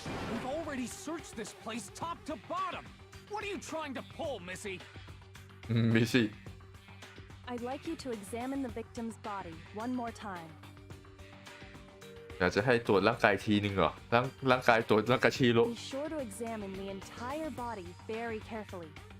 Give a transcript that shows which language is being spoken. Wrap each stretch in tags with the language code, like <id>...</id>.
<en>We've already searched this place top to bottom. What are you trying to pull, Missy?</en> <th>มิสิ</th> <en>I'd like you to examine the victim's body one more time.</en> <th>อยากจะให้ตรวจร่างกายทีนึงเหรอร่างกายตรวจร่างกายชีโร่</th> <en>Be sure to examine the entire body very carefully.</en>